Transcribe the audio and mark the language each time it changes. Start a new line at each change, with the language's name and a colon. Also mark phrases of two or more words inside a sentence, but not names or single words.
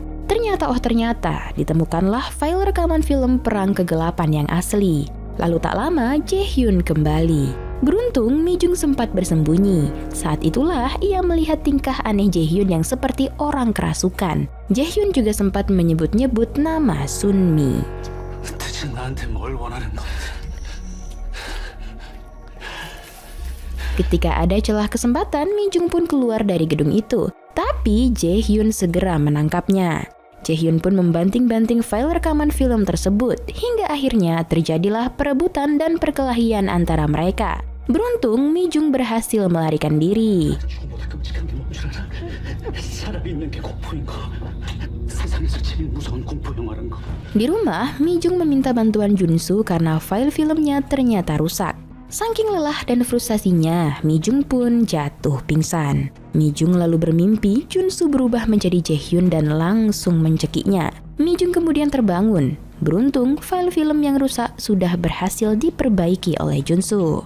Indonesian: Ternyata ditemukanlah file rekaman film Perang Kegelapan yang asli. Lalu tak lama Jaehyun kembali. Beruntung Mijung sempat bersembunyi. Saat itulah ia melihat tingkah aneh Jaehyun yang seperti orang kerasukan. Jaehyun juga sempat menyebut-nyebut nama Sunmi.
Korean: 대체 나한테 뭘 원하는 건데?
Indonesian: Ketika ada celah kesempatan, Mijung pun keluar dari gedung itu. Tapi Jaehyun segera menangkapnya. Jaehyun pun membanting-banting file rekaman film tersebut, hingga akhirnya terjadilah perebutan dan perkelahian antara mereka. Beruntung, Mijung berhasil melarikan diri.
Korean: 죽음보다 끔찍한 게 뭔 줄 알아? 살아있는 게 공포인 거. 세상에서 제일 무서운 공포 영화란 거.
Indonesian: Di rumah, Mijung meminta bantuan Junsu karena file filmnya ternyata rusak. Saking lelah dan frustasinya, Mijung pun jatuh pingsan. Mijung lalu bermimpi Junsu berubah menjadi Jaehyun dan langsung mencekiknya. Mijung kemudian terbangun. Beruntung, file film yang rusak sudah berhasil diperbaiki oleh Junsu.